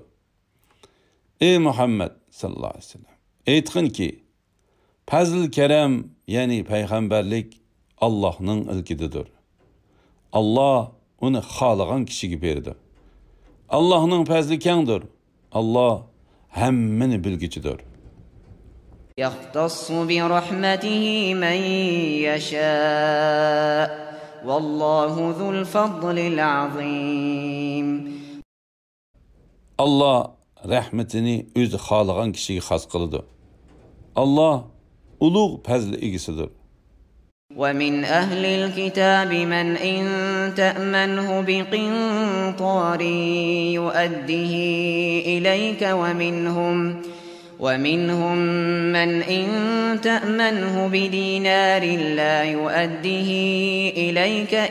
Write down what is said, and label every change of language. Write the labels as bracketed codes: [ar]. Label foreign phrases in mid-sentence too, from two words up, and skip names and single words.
[uz] Ey Muhammad [ar] صلى الله عليه وسلم, [uz] aytqinki, fazl karam, ya'ni payg'ambarlik Allohning ilkididir. Allah uni xohlagan kishiga berdi. Allohning fazli kengdir. Allah hammani bilguchidir. [ar] يختص برحمته من يشاء والله ذو الفضل العظيم. [uz] Allah rahmetini o'zi xohlagan kishiga xos qiladi. Allah ulug' fazl egasidir. [ar] ومن أهل الكتاب من إن تأمنه بقنطار يؤده إليك ومنهم من إن تأمنه بدينار لا يؤده إليك